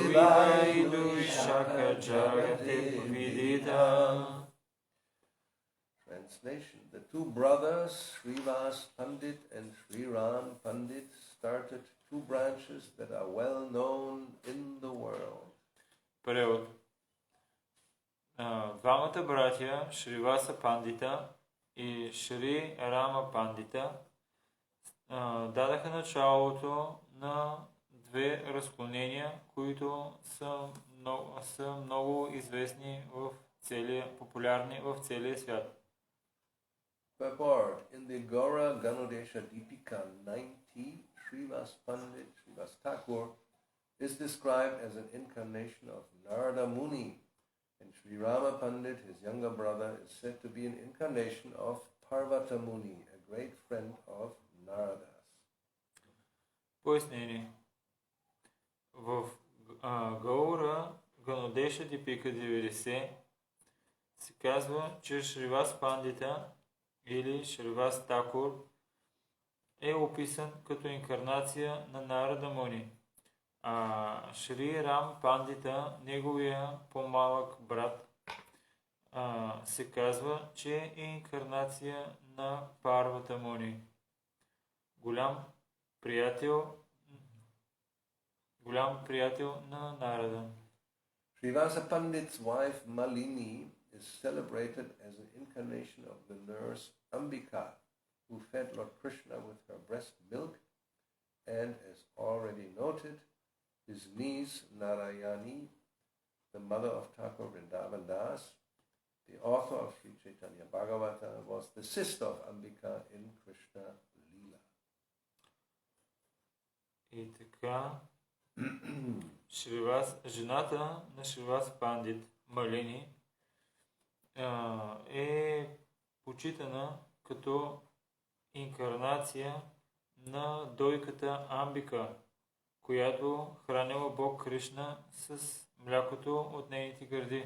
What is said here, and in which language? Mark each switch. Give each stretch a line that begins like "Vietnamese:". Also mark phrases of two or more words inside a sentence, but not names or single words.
Bangla: ভাই দুই শাখা জগতে বিদিত.
English: Translation. The two brothers, Shrivas Pandit and Shri Ram Pandit, started two branches that are well known in the world.
Bulgarian: Превод. Двамата братя, Шриваса Пандита и Шри Рама Пандита, дадаха началото на две разклонения, които са много известни популярни в целия свят.
English: Purport. In the Gaura Ganodesha Deepika 90, Shrivas Pandit, Shrivas Thakur, is described as an incarnation of Narada Muni, and Sri Rama Pandit, his younger brother, is said to be an incarnation of Parvata Muni, a great friend of Naradas.
Bulgarian: Пояснение. В Гаура Ганодеша Дипика 90 се казва, че Шривас Пандита или Шривас Тхакур е описан като инкарнация на Нарада Муни, а Шри Рам Пандита, неговия по-малък брат, се казва, че е инкарнация на Парвата Муни, голям приятел на Нарада.
English: Srivasa Pandit's wife Malini is celebrated as an incarnation of the nurse Ambika, who fed Lord Krishna with her breast milk, and as already noted, his niece Narayani, the mother of Thakur Vrindavan Das, the author of Sri Chaitanya Bhagavata, was the sister of Ambika in Krishna Leela.
Bulgarian: И така, жената на Шривас Пандит, Малини, е почитана като инкарнация на дойката Амбика, която хранила Бог Кришна с млякото от нейните гърди.